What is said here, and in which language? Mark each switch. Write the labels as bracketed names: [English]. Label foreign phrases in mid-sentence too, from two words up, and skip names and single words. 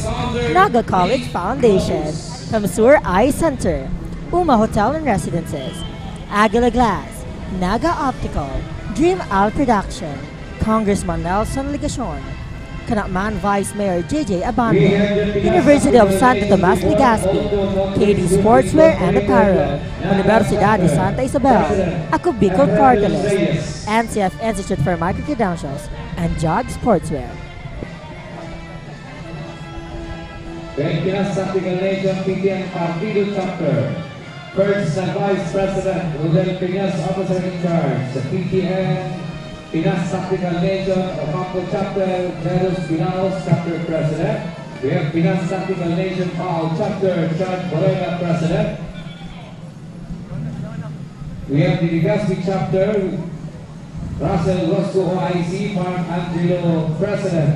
[English] Naga College Foundation, Kamsur Eye Center, Uma Hotel and Residences, Aguila Glass, Naga Optical, Dream Al Production, Congressman Nelson Ligacion, Kanakman Vice Mayor JJ Abando, University of Santo Tomas Legazpi, KD Sportswear and Apparel, Universidad de Santa Isabel, Ako Bicol Party List, NCF Institute for Microcredentials, and JOG Sportswear. Pinas Tactical Nation PTN Partido Chapter. First Vice President Rodel Pinas, Officer in Charge. Sa PTN Pinas Tactical Nation Ocampo Chapter, Jeros Pinaos Chapter President. We have Pinas Tactical Nation Pao Chapter, Chad Borrega President. We have the Legazpi Chapter, Russell Roscoe OIC, Mark Angelo President.